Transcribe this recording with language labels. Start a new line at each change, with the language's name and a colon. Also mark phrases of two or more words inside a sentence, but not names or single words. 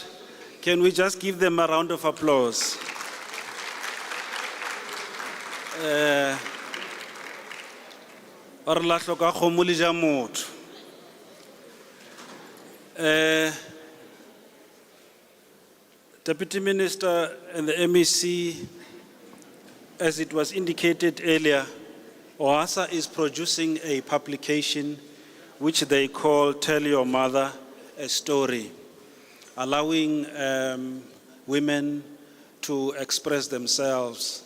English: Can we just give them a round of applause?
Southern Sotho: Or la hloka kgomo le ja motho.
English: Deputy Minister and the MEC, as it was indicated earlier, OHASA is producing a publication which they call Tell Your Mother a Story, allowing women to express themselves.